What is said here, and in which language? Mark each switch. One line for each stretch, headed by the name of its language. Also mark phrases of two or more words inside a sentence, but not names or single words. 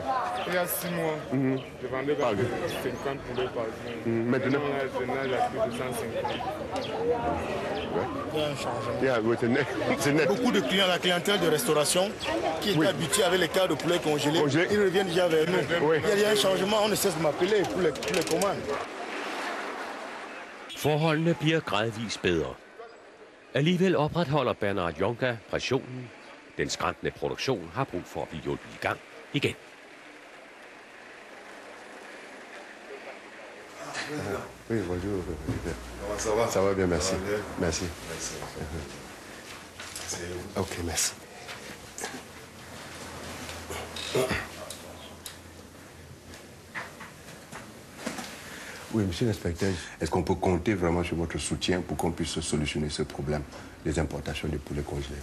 French: Il y a 6 mois, je vendais 50 poulets par jour. Maintenant, je nage à plus de 150. Il y a un changement. C'est net. Beaucoup de clients, la clientèle de restauration qui est habituée avec les cas de poulet congelés, ils reviennent déjà vers nous. Oui. Il y a un changement, on ne cesse de m'appeler pour les commandes.
Danish: Forholdene bliver gradvist bedre. Alligevel opretholder Bernard Jonka pressionen. Den skrantende produktion har brug for at blive hjulpet i gang igen.
French: Oui, bonjour. Ça va? Ça va bien, merci. Merci. Ok, merci. Oui, monsieur l'inspecteur, est-ce qu'on peut compter vraiment sur votre soutien pour qu'on puisse solutionner ce problème, les importations de poulets congelés?